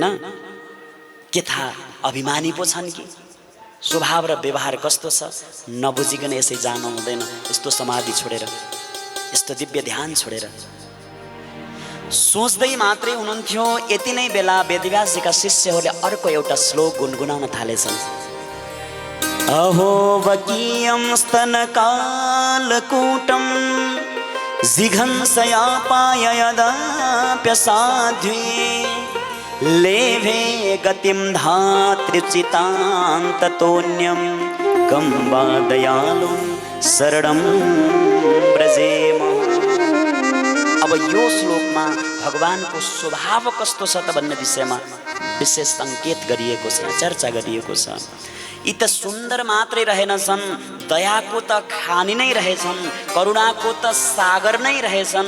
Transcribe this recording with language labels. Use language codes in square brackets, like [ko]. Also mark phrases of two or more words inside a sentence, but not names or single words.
[ne] के थाहा, अभिमानी पो छन् कि? स्वभाव र व्यवहार कस्तो छ नबुझिकन यसै जानु हुँदैन। यस्तो समाधि छोडेर, यस्तो दिव्य ध्यान छोडेर सोच्दै मात्रै हुनुहुन्थ्यो। यति नै बेला वेदव्यासजीका शिष्यहरूले अर्को एउटा श्लोक गुनगुनाउन थालेछन्। [sa] अहो वकीयं स्तनकालकूटं जिघंसयापाय यदाप्यसाध्वी लेभे गतिं धात्र्युचितां ततोऽन्यं कं वा दयालुं शरणं व्रजेम। [ne] अब यो श्लोकमा भगवानको स्वभाव कस्तो छ त भन्ने विषयमा विशेष सङ्केत गरिएको छ, चर्चा गरिएको छ। यी त सुन्दर मात्रै रहेनछन्, दयाको त खानी नै रहेछन्, करुणाको त सागर नै रहेछन्।